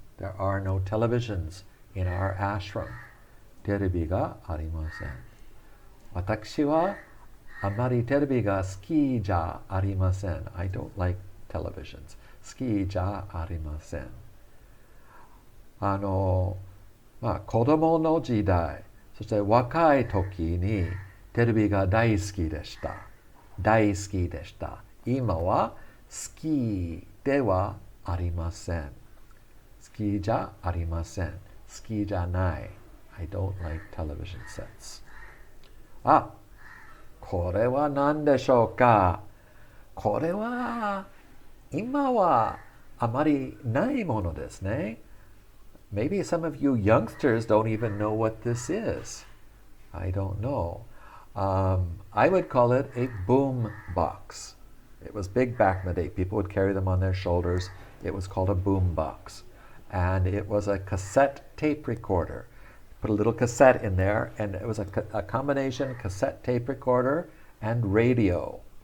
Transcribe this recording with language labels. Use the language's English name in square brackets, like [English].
[English] There are no televisions in our ashram. [Japanese] テレビがありません。私はあまりテレビが好きじゃありません。 [English] I don't like televisions. [Japanese] 好きじゃありません。子供の時代、そして若い時にテレビが大好きでした。大好きでした。今は好きではありません。好きじゃありません。好きじゃない。 [English] I don't like television sets. [Japanese] これは何でしょうか。これは今はあまりないものですね。 [English] Maybe some of you youngsters don't even know what this is. I don't know. I would call it a boom box. It was big back in the day. People would carry them on their shoulders. It was called a boom box. And it was a cassette tape recorder. Put a little cassette in there, and it was a combination cassette tape recorder and radio.